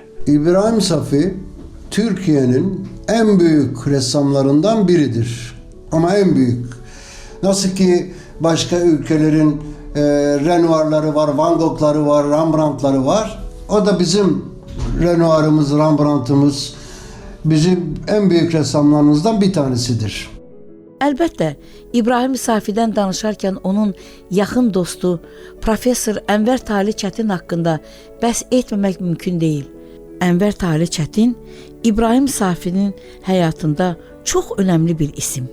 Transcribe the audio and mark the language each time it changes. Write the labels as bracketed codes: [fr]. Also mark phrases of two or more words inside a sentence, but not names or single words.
[tr] İbrahim Safi Türkiye'nin en büyük ressamlarından biridir. Ama en büyük. Nasıl ki başka ülkelerin Renoir'ları var, Van Gogh'ları var, Rembrandt'ları var. O da bizim Renoir'ımız, Rembrandt'ımız, bizim en büyük ressamlarımızdan bir tanesidir. [az] Əlbəttə, İbrahim Safidən danışarkən onun yaxın dostu Professor Ənvər Tali Çətin haqqında bəhs etməmək mümkün deyil. Ənvər Tali Çətin İbrahim Safinin həyatında çox önəmli bir isim.